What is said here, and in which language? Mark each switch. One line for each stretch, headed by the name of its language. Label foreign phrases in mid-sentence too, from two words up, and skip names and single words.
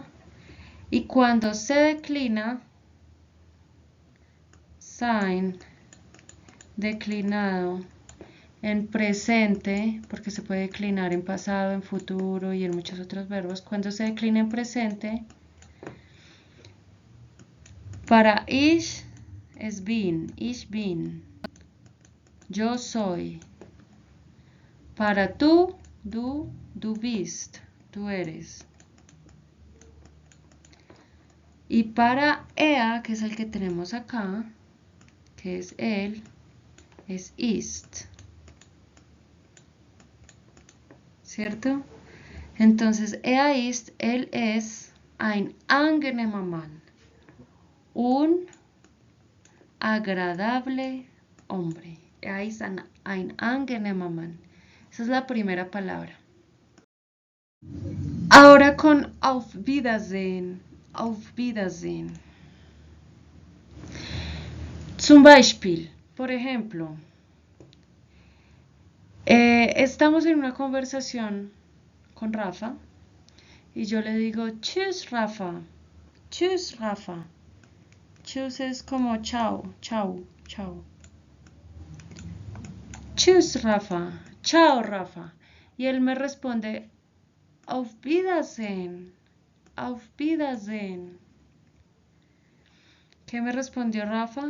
Spanish: Y cuando se declina, sein declinado en presente, porque se puede declinar en pasado, en futuro y en muchos otros verbos. Cuando se declina en presente, para ich es
German: bin, ich bin,
Spanish: yo soy. Para tú,
German: du bist,
Spanish: tú eres. Y para ea, que es el que tenemos acá, que es él, es ist. ¿Cierto? Entonces,
German: er ist,
Spanish: él es
German: ein angenehmer Mann.
Spanish: Un agradable hombre.
German: Er ist ein angenehmer Mann.
Spanish: Esa es la primera palabra. Ahora con
German: auf Wiedersehen. Auf Wiedersehen. Zum Beispiel,
Spanish: por ejemplo, estamos en una conversación con Rafa y yo le digo,
German: tschüss Rafa, tschüss Rafa.
Spanish: Tschüss es como chao, chao, chao. Tschüss Rafa, chao Rafa. Y él me responde,
German: auf Wiedersehen, auf Wiedersehen.
Spanish: ¿Qué me respondió Rafa?